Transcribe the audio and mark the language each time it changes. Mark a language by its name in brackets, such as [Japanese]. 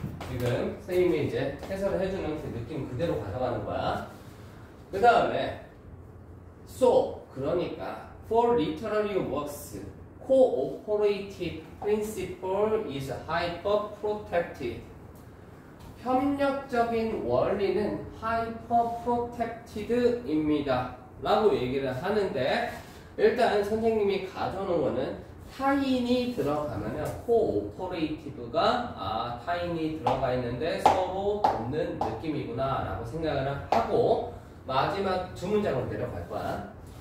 [Korean] 지금 선생님이 이제 해설을 해주는 그 느낌 그대로 가져가는 거야. 그 다음에 그러니까 [English] for literary works cooperative principle is hyper protected. [Korean] 협력적인 원리는 hyper protected입니다 라고 얘기를 하는데, 일단 선생님이 가져오는 거는 타인이 들어가면 cooperative가 타인이 들어가 있는데 서로 돕는 느낌이구나 라고 생각을 하고 마지막 두 문장으로 내려갈 거야.